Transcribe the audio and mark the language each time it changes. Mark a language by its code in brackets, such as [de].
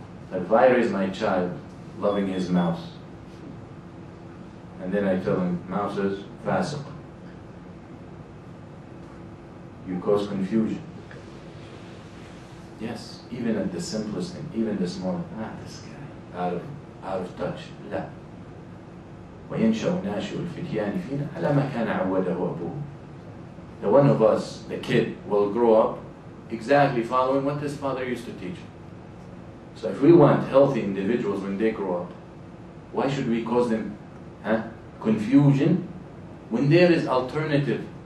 [en] That if I raise my child loving his mouse, and then I tell him, mouse is fasiq, you cause confusion. Yes, even at the simplest thing, even the smallest, this guy, out of touch. [ar] لا. وينشأ ناشئ الفتيان فينا على ما كان عوده أبوه. [en] The one of us, the kid, will grow up exactly following what his father used to teach him. So if we want healthy individuals when they grow up, why should we cause them confusion when there is alternative?